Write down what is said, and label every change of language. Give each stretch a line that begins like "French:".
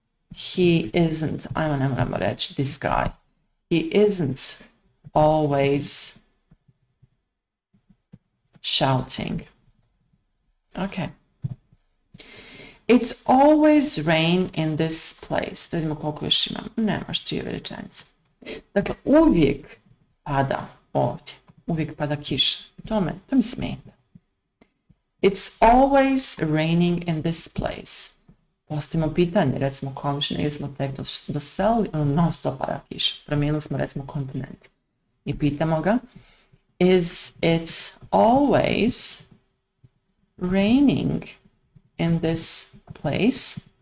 English: He isn't,
Bosnian: ajmo ne moramo reći
English: this guy. He isn't always shouting. Ok. It's always rain in this place.
Bosnian: Da vidimo koliko još imam. Nemaš 3 rečenice. Dakle, uvijek pada ovdje. Uvijek pada kiša. To mi smeta.
English: It's always raining in this place.
Bosnian: Postavimo pitanje, recimo komšine, ili smo tek doselili, non stop pada kiša. Promijenili smo recimo kontinent. I pitamo ga,
English: is it always raining in this place?